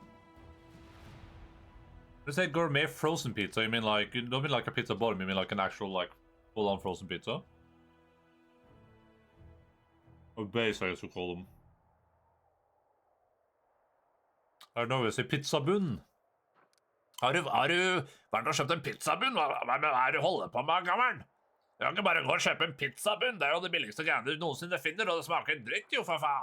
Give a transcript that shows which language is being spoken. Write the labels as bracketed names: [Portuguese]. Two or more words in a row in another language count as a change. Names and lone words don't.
[English] When you say gourmet frozen pizza, you mean like, you don't mean like a pizza bottom, you mean like an actual like full-on frozen pizza? Or base, I guess we call them. I don't know, we say pizza bun. [Norwegian] Har du vært og kjøpt en pizzabunn? Hva er det du holder på med, gammel? Du kan ikke bare gå og kjøpe en pizzabunn. Det er jo det billigste greiene du noensinne finner, og det smaker dritt jo, for faen.